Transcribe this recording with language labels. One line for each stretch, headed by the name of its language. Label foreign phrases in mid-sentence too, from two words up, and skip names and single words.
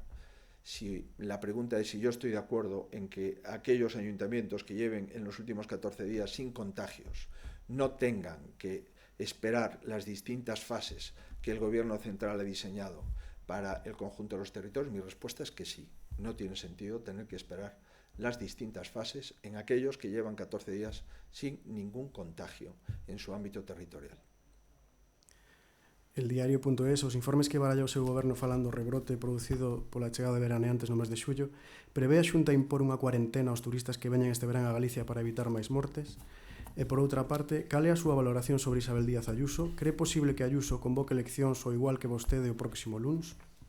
Spanish: Si la pregunta es si yo estoy de acuerdo en que aquellos ayuntamientos que lleven en los últimos 14 días sin contagios no tengan que esperar las distintas fases que el gobierno central ha diseñado para el conjunto de los territorios, mi respuesta es que sí. No tiene sentido tener que esperar las distintas fases en aquellos que llevan 14 días sin ningún contagio en su ámbito territorial.
Galician: El diario.es, os informes que baralla o seu goberno falando rebrote producido pola chegada de veraneantes no mes de xullo, prevé a Xunta impor unha cuarentena aos turistas que veñan este verán a Galicia para evitar máis mortes. E por outra parte, cal é a súa valoración sobre Isabel Díaz Ayuso? Cree posible que Ayuso convoque eleccións ao igual que vostede o próximo luns?